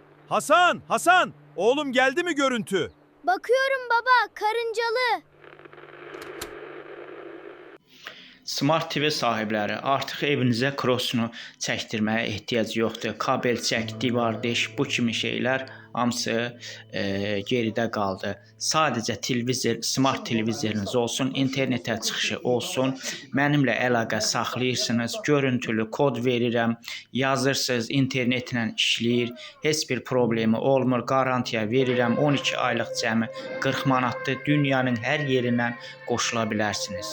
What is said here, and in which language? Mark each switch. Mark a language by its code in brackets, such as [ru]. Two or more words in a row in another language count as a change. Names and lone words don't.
[tr] Hasan, Hasan! Oğlum geldi mi görüntü? Bakıyorum baba, karıncalı. [az] Smart TV sahibləri artıq evinizə krosunu çəkdirməyə ehtiyac yoxdur. Kabel çək, divar deş, bu kimi şeylər hamısı geridə qaldı. Sadəcə televizor, smart televizorunuz olsun, internetə çıxışı olsun, mənimlə əlaqə saxlayırsınız, görüntülü kod verirəm, yazırsınız, internetlə işləyir, heç bir problemi olmur, qarantiya verirəm, 12 aylıq cəmi 40 manatdır, dünyanın hər yerindən qoşula bilərsiniz.